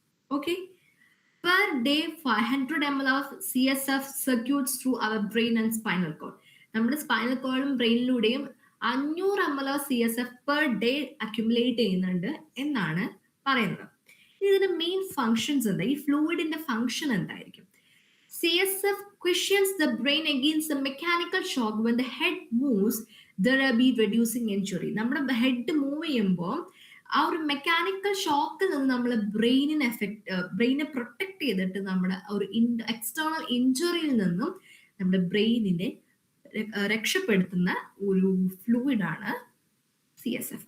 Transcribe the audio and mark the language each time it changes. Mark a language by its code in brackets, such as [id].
[en] Okay, per day 500 ml of CSF circuits through our brain and spinal cord. [ml] നമ്മുടെ spinal കോഡും ബ്രെയിനിലൂടെയും [en] 500 ml of CSF per day [ml] accumulate ചെയ്യുന്നുണ്ട് എന്നാണ് പറയുന്നത്. ഇതിന്റെ main functions എന്താ, ഈ ഫ്ലൂയിഡിന്റെ ഫങ്ഷൻ എന്തായിരിക്കും? [en] CSF cushions the brain against the mechanical shock when the head moves, thereby reducing injury. [ml] നമ്മുടെ ഹെഡ് മൂവ് ചെയ്യുമ്പോൾ ആ ഒരു മെക്കാനിക്കൽ ഷോക്കിൽ നിന്ന് നമ്മൾ ബ്രെയിനെ പ്രൊട്ടക്ട് ചെയ്തിട്ട് നമ്മുടെ ഒരു എക്സ്റ്റേണൽ ഇഞ്ചുറിയിൽ നിന്നും നമ്മുടെ ബ്രെയിനിനെ രക്ഷപ്പെടുത്തുന്ന ഒരു ഫ്ലൂയിഡാണ് CSF.